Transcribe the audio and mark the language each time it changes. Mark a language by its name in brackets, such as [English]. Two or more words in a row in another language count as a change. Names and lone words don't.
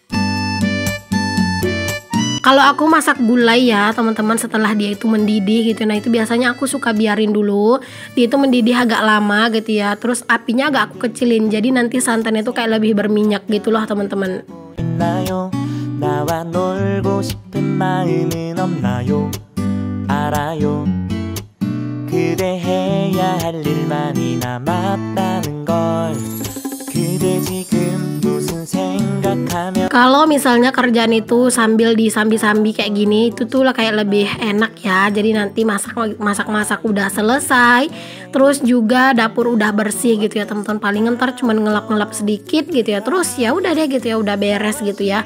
[Indonesian] Kalau aku masak gulai ya teman-teman, setelah dia itu mendidih gitu, nah itu biasanya aku suka biarin dulu dia itu mendidih agak lama gitu ya, terus apinya agak aku kecilin, jadi nanti santannya tuh kayak lebih berminyak gitu loh teman-teman. [Korean] 놀고 싶은 마음은 없나요? 알아요. 그대 해야 할 일만이 남았다는 걸. 그대 지금 무슨 생각하며. [Indonesian] Kalau misalnya kerjaan itu sambil disambi-sambi kayak gini, itu tuh lah kayak lebih enak ya. Jadi nanti masak udah selesai, terus juga dapur udah bersih gitu ya teman-teman. Paling ntar cuman ngelap-ngelap sedikit gitu ya. Terus ya udah deh gitu ya, udah beres gitu ya.